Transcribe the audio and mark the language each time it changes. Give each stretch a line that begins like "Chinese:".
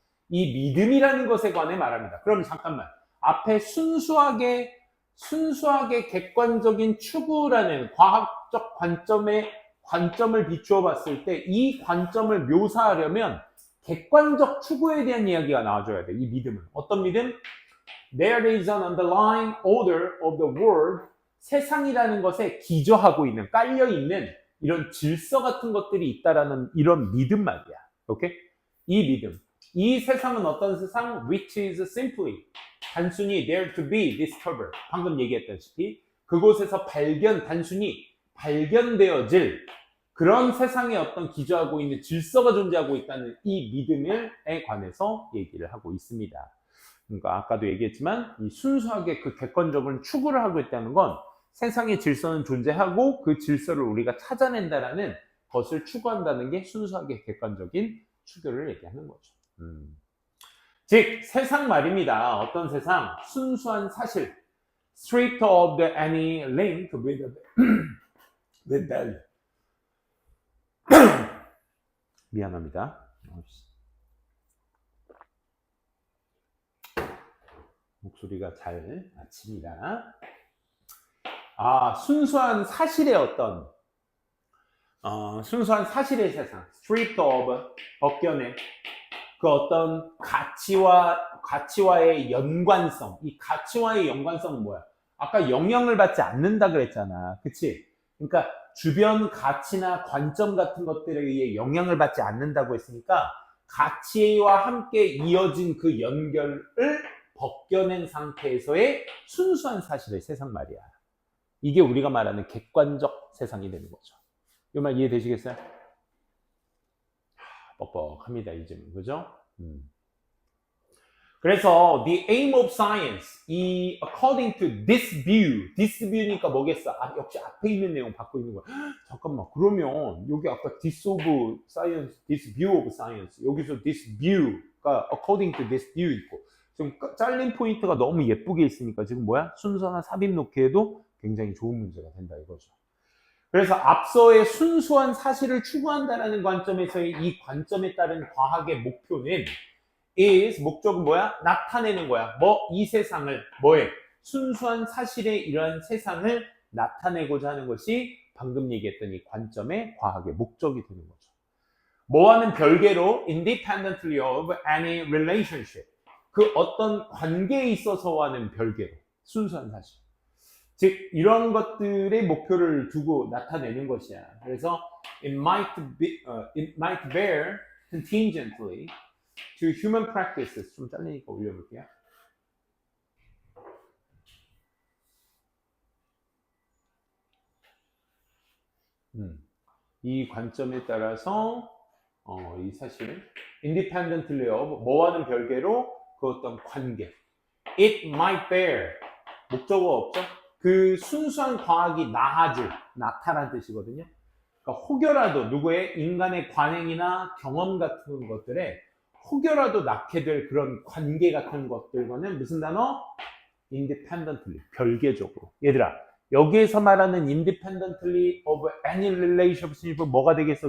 Korean: 이 믿음이라는 것에 관해 말합니다. 그럼 잠깐만, 앞에 순수하게 객관적인 추구라는 과학적 관점을 비추어 봤을 때 이 관점을 묘사하려면 객관적 추구에 대한 이야기가 나와줘야 돼. 이 믿음은. 어떤 믿음?
English: There is an underlying order of the world.
Korean: 세상이라는 것에 기저하고 있는, 깔려있는 이런 질서 같은 것들이 있다라는 이런 믿음 말이야. 오케이? 이 믿음. 이 세상은 어떤 세상?
English: Which is simply,
Korean: 단순히
English: there to be discovered.
Korean: 방금 얘기했다시피 그곳에서 단순히 발견되어질 그런 세상에 어떤 기저하고 있는 질서가 존재하고 있다는 이 믿음에 관해서 얘기를 하고 있습니다. 그러니까 아까도 얘기했지만 이 순수하게 그 객관적인 추구를 하고 있다는 건 세상의 질서는 존재하고 그 질서를 우리가 찾아낸다라는 것을 추구한다는 게 순수하게 객관적인 추구를 얘기하는 거죠. 즉 세상 말입니다. 어떤 세상? 순수한 사실.
English: Stripped of any link with value.
Korean: 미안합니다. 목소리가 잘 아칩니다. 순수한 사실의 순수한 사실의 세상.
English: Stripped of,
Korean: 벗겨내. 그 어떤 가치와의 연관성. 이 가치와의 연관성은 뭐야? 아까 영향을 받지 않는다 그랬잖아. 그치? 그러니까 주변 가치나 관점 같은 것들에 의해 영향을 받지 않는다고 했으니까 가치와 함께 이어진 그 연결을 벗겨낸 상태에서의 순수한 사실의 세상 말이야. 이게 우리가 말하는 객관적 세상이 되는 거죠. 이 말 이해되시겠어요? 뻑뻑합니다, 이제는. 그죠? 그래서
English: the aim of science, according to this view니까
Korean: 뭐겠어? 역시 앞에 있는 내용 받고 있는 거야. 잠깐만, 그러면 여기 아까
English: this of science, this view of science,
Korean: 여기서 this view가
English: according to this view
Korean: 있고 지금 잘린 포인트가 너무 예쁘게 있으니까 지금 뭐야? 순서나 삽입 놓기에도 굉장히 좋은 문제가 된다 이거죠. 그래서 앞서의 순수한 사실을 추구한다는 관점에서의 이 관점에 따른 과학의 목표는 목적은 뭐야? 나타내는 거야. 이 세상을 순수한 사실의 이러한 세상을 나타내고자 하는 것이 방금 얘기했던 이 관점의 과학의 목적이 되는 거죠. 뭐와는 별개로
English: independently of any relationship.
Korean: 그 어떤 관계에 있어서와는 별개로 순수한 사실. 즉 이런 것들의 목표를 두고 나타내는 것이야. 그래서
English: it might bear contingently to human practices.
Korean: 좀 잘리니까 올려볼게요. 이 관점에 따라서 이 사실
English: independently of
Korean: 뭐와는 별개로 그 어떤 관계.
English: It might bear
Korean: 목적어 없죠? 그 순수한 과학이 나타난 뜻이거든요. 그러니까 혹여라도 누구의 인간의 관행이나 경험 같은 것들에 혹여라도 낳게 될 그런 관계 같은 것들과는 무슨 단어? independently, 별개적으로. 얘들아, 여기에서 말하는
English: independently of any relationship
Korean: 은 뭐가 되겠어?